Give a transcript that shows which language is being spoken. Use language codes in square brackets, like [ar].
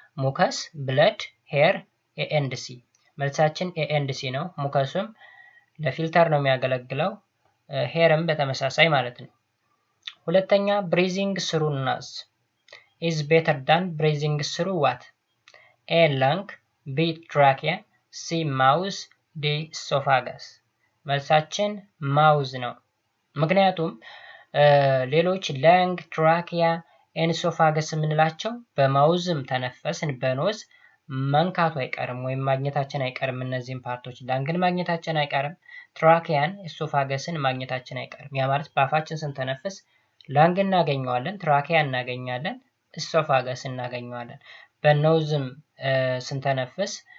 [am] ሙከስ፣ ብለድ፣ ሄር፣ ኤኤንዲሲ። መልሳችን ኤኤንዲሲ ነው። ሙከሱም ለፊልተር ነው የሚያገለግለው። ሄርም በተመሳሳይ ማለት ነው። ሁለተኛ [en] breathing through nose is better than breathing through what? A lung, B trachea, C mouth, D esophagus። [am] መልሳችን ማውዝ ነው። ምክንያቱም ሌሎች [en] lung, trachea [am] ኤንድ ኢሶፋገስ የምንላቸው በማውዝም ተነፈስን በኖዝ መንካቱ አይቀርም ወይም ማግኘታችን አይቀርም። እነዚህን ፓርቶች ላንግን ማግኘታችን አይቀርም። ትራኪያን ኢሶፋገስን ማግኘታችን አይቀርም። ያ ማለት በአፋችን ስንተነፍስ ላንግ እናገኘዋለን፣ ትራኪያ እናገኛለን፣ ኢሶፋገስ እናገኘዋለን። በኖዝም ስንተነፍስ